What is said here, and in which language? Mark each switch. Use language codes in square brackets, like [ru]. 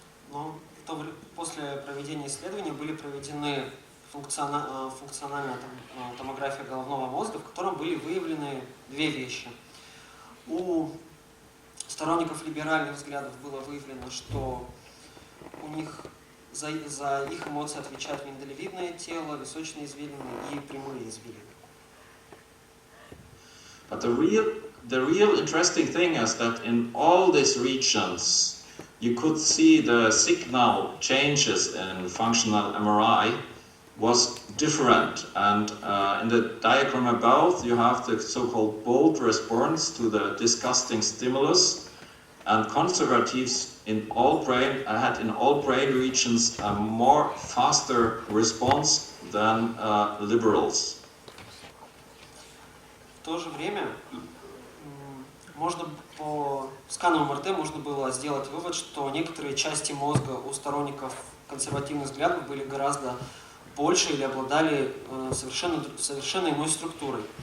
[ru] Но после проведения исследований были проведены функциональная томография головного мозга, в котором были выявлены две вещи. У сторонников либеральных взглядов было выявлено, что у них за их эмоции отвечают миндалевидное тело, височные извилины и прямые извилины. [en] But the real interesting thing is that in all these regions you could see the signal changes in functional MRI was different, and in the diagram above you have the so-called bold response to the disgusting stimulus, and conservatives in all brain regions a more faster response than liberals. [ru] В то же время можно по скану МРТ можно было сделать вывод, что некоторые части мозга у сторонников консервативных взглядов были гораздо больше или обладали совершенно иной структурой.